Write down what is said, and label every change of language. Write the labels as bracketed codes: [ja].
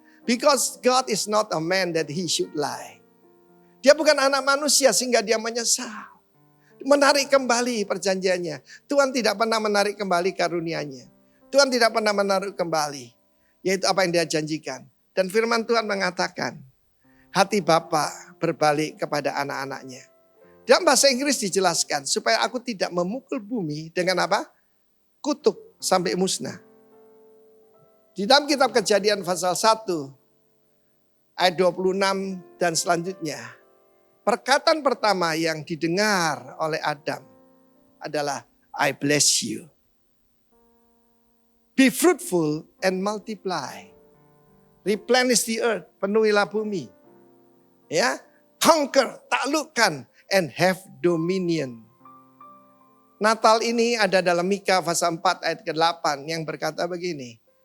[en] Because God is not a man that he should lie. [id] Dia bukan anak manusia sehingga dia menyesal. Menarik kembali perjanjiannya. Tuhan tidak pernah menarik kembali karunia-Nya. Tuhan tidak pernah menarik kembali. Yaitu apa yang dia janjikan. Dan firman Tuhan mengatakan, hati Bapa berbalik kepada anak-anaknya. Dalam bahasa Inggris dijelaskan, supaya aku tidak memukul bumi dengan apa? Kutuk sampai musnah. Di dalam kitab Kejadian pasal 1, ayat 26 dan selanjutnya. Perkataan pertama yang didengar oleh Adam adalah, [en] I bless you. Be fruitful and multiply. Replenish the earth, [id] penuhilah bumi. [en] Ya, conquer, [id] taklukkan, [en] and have dominion. [id] Natal ini ada dalam Mika pasal 4 ayat ke-8 yang berkata begini.